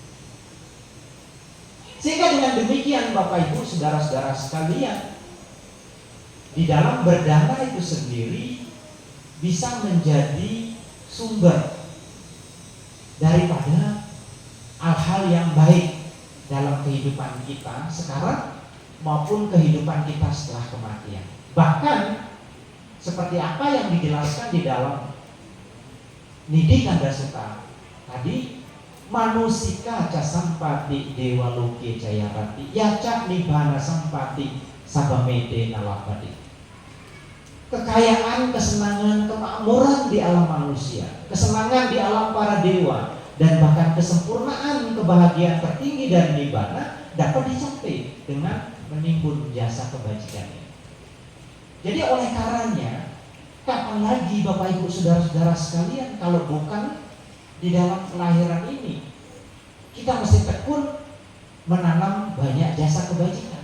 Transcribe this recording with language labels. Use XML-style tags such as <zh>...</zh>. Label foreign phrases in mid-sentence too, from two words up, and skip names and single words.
<id>Sehingga dengan demikian Bapak Ibu, saudara-saudara sekalian, di dalam berdana itu sendiri bisa menjadi sumber daripada hal-hal yang baik dalam kehidupan kita sekarang maupun kehidupan kita setelah kematian. Bahkan seperti apa yang dijelaskan di dalam Nidhi Kanda Sutta tadi,</id> <pi>manusika ca sampati dewa loke jayarati yaca nibbana sampati sabamete nalapati.</pi> <id>Kekayaan, kesenangan, kemakmuran di alam manusia, kesenangan di alam para dewa, dan bahkan kesempurnaan kebahagiaan tertinggi dan nibbana dapat dicapai dengan menimbun jasa kebajikan. Jadi oleh karenanya Kapan lagi Bapak Ibu Saudara-saudara sekalian kalau bukan di dalam kelahiran ini kita mesti tekun menanam banyak jasa kebajikan.</id>